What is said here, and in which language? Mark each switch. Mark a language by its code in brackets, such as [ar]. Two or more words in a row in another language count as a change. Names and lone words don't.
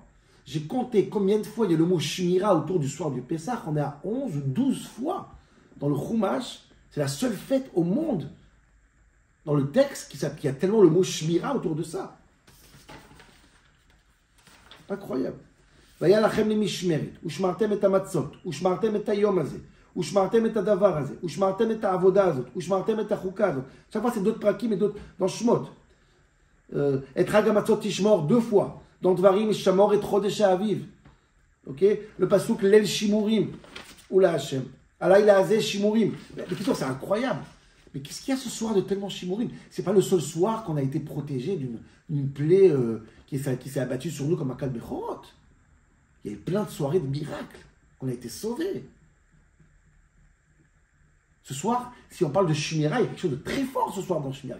[fr] J'ai compté combien de fois il y a le mot shmira autour du soir du Pessah. On est à 11 ou 12 fois dans le Chumash. C'est la seule fête au monde dans le texte qui a tellement le mot shmira autour de ça. Incroyable. [he] והיה לכם למשמרת, ושמרתם את המצות, ושמרתם את היום הזה, ושמרתם את הדבר הזה, ושמרתם את העבודה הזאת, ושמרתם את החוקה הזאת. [fr] Chaque fois c'est d'autres prakim et d'autres dans Shmot. Et [he] חג המצות תשמור [fr] 2 fois. [he] Dans Dvarim, שמור את חודש האביב. [fr] Ok? Le pasuk [he] ליל שימורים הוא להשם. הלילה הזה שימורים. [fr] Mais plutôt c'est incroyable. Mais qu'est-ce qu'il y a ce soir de tellement chimourim? C'est pas le seul soir qu'on a été protégé d'une plaie qui s'est abattue sur nous comme un cas de Bechorot. Il y a eu plein de soirées de miracles. On a été sauvés. Ce soir, si on parle de Shmira, il y a quelque chose de très fort ce soir dans Shmira.